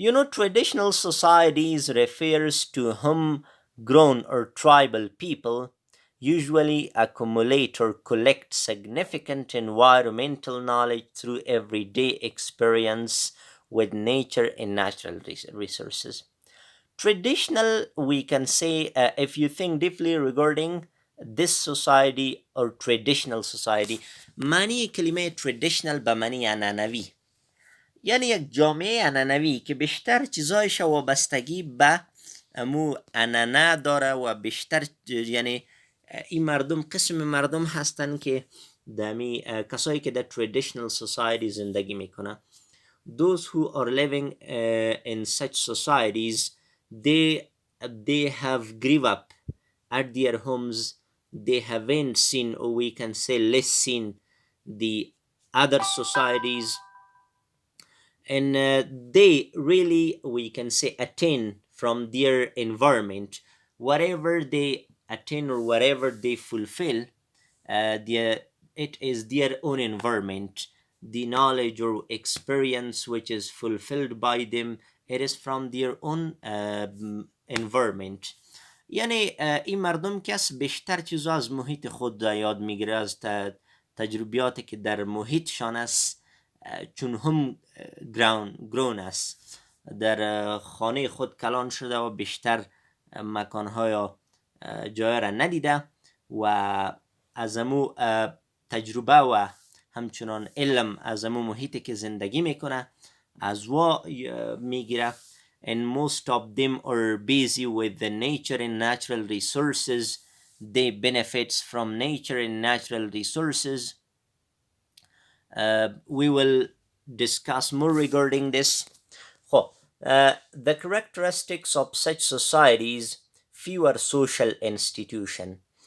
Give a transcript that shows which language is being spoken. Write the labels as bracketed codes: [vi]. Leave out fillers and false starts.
[en] Traditional societies refers to homegrown or tribal people usually accumulate or collect significant environmental knowledge through everyday experience with nature and natural resources. Traditional, we can say, if you think deeply regarding this society or traditional society، [fa] معنی کلمه traditional به معنی عنعنوی، یعنی یک جامعه عنعنوی که بیشتر چیزایش وابستگی به امو عنعنه داره و بیشتر یعنی این مردم قسم مردم هستن که دمی کسایی که در traditional society زندگی میکنه. [en] Those who are living in such societies, they have grew up at their homes. They haven't seen, or we can say less seen, the other societies, and they really, we can say, attain from their environment whatever they attain or whatever they fulfill. It is their own environment. The knowledge or experience which is fulfilled by them, it is from their own environment. [fa] یعنی این مردم کس بیشتر چیزا از محیط خود یاد میگیره، از تجربیاتی که در محیطشان است، چون هم grown است. در خانه خود کلان شده و بیشتر مکانهای یا جای را ندیده و از امو تجربه و همچنان علم از امو محیطی که زندگی میکنه از وا میگیره. [en] And most of them are busy with the nature and natural resources. They benefits from nature and natural resources. We will discuss more regarding this. The characteristics of such societies: fewer social institution.